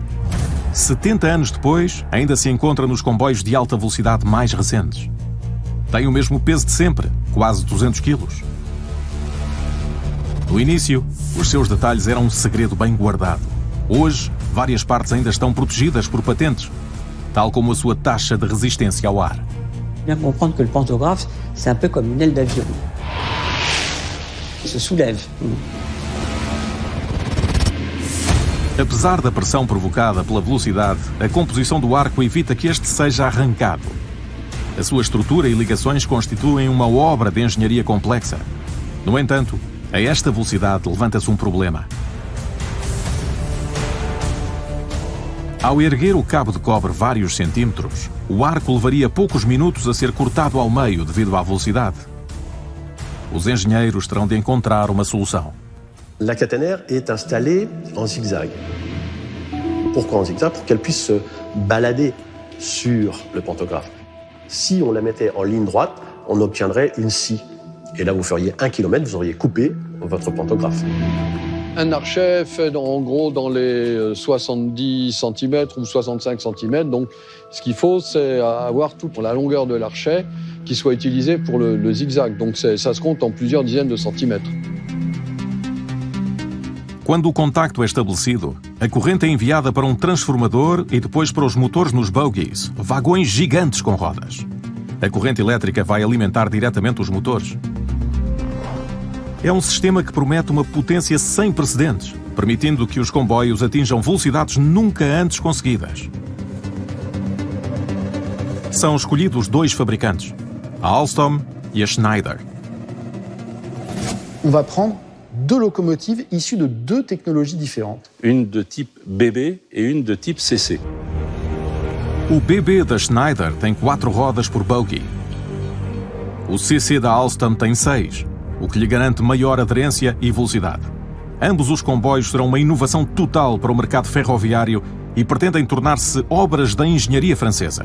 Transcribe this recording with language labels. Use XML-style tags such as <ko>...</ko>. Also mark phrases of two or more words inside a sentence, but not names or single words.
<pt>70 anos depois, ainda se encontra nos comboios de alta velocidade mais recentes. Tem o mesmo peso de sempre, quase 200 quilos. No início, os seus detalhes eram um segredo bem guardado. Hoje, várias partes ainda estão protegidas por patentes, tal como a sua taxa de resistência ao ar.</pt> <fr>Bien comprendre que le pantographe, c'est un peu comme une aile d'avion. Il se soulève.</fr> <pt>Apesar da pressão provocada pela velocidade, a composição do arco evita que este seja arrancado. A sua estrutura e ligações constituem uma obra de engenharia complexa. No entanto, a esta velocidade levanta-se um problema. Ao erguer o cabo de cobre vários centímetros, o arco levaria poucos minutos a ser cortado ao meio devido à velocidade. Os engenheiros terão de encontrar uma solução.</pt> <fr>La caténaire est installée en zigzag. Pourquoi en zigzag? Pour qu'elle puisse se balader sur le pantographe. Si on la mettait en ligne droite, on obtiendrait une scie. Et là, vous feriez 1 kilomètre, vous auriez coupé votre pantographe. Un archet fait en gros dans les 70 cm ou 65 cm. Donc, ce qu'il faut, c'est avoir toute la longueur de l'archet qui soit utilisée pour le zigzag. Donc, ça se compte en plusieurs dizaines de centimètres.</fr> <pt>Quando o contacto é estabelecido, a corrente é enviada para um transformador e depois para os motores nos bogies, vagões gigantes com rodas. A corrente elétrica vai alimentar diretamente os motores. É um sistema que promete uma potência sem precedentes, permitindo que os comboios atinjam velocidades nunca antes conseguidas. São escolhidos 2 fabricantes, a Alstom e a Schneider.</pt> <fr>On va prendre 2 locomotives issues de 2 technologies différentes. Une de type BB et une de type CC.</fr> <pt>O BB da Schneider tem 4 rodas por bogie. O CC da Alstom tem 6, o que lhe garante maior aderência e velocidade. Ambos os comboios serão uma inovação total para o mercado ferroviário e pretendem tornar-se obras da engenharia francesa.</pt>